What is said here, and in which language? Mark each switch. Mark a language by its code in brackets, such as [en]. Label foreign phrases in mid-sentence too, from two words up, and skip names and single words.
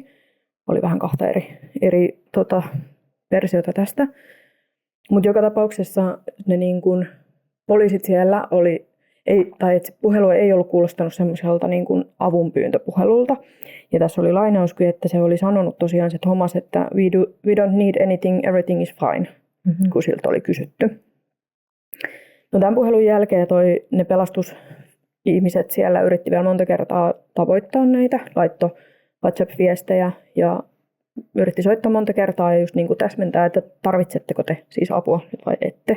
[fi] Oli vähän kahta eri versiota tästä. Mutta joka tapauksessa ne niin kun poliisit siellä se puhelu ei ollut kuulostanut semmoiselta niin kuin avunpyyntöpuhelulta. Ja tässä oli lainauskin, että se oli sanonut tosiaan se Thomas, että [en] we don't need anything, everything is fine, [fi] kun siltä oli kysytty. No tämän puhelun jälkeen ne pelastusihmiset siellä yritti vielä monta kertaa tavoittaa näitä, laittoi WhatsApp-viestejä ja yritti soittaa monta kertaa ja just niin kuin täsmentää, että tarvitsetteko te siis apua vai ette.